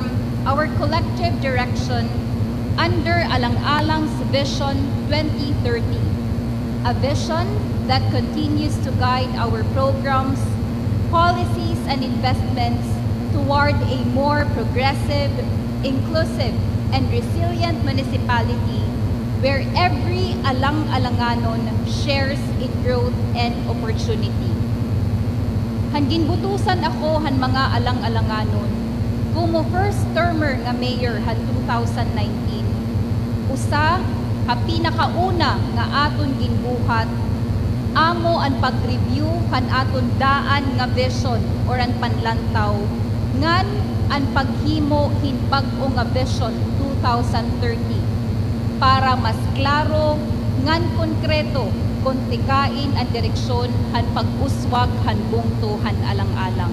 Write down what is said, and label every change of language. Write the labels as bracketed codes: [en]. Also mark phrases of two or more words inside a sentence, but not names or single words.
[en] our collective direction under Alang-Alang's Vision 2030, a vision that continues to guide our programs, policies, and investments toward a more progressive, inclusive, and resilient municipality where every Alang-Alanganon shares in growth and opportunity. [war] Handinbutusan ako han mga Alang-Alanganon kumo [en] first termer [war] nga mayor han 2019. Usa ka pinakauna nga aton ginbuhat amo ang pag-review kan aton daan nga vision or ang panlantaw ngan ang paghimo hin bag-o nga vision 2030 para mas klaro ngan konkreto kung tikain ang direksyon han pag-uswag han bungto han Alang-Alang.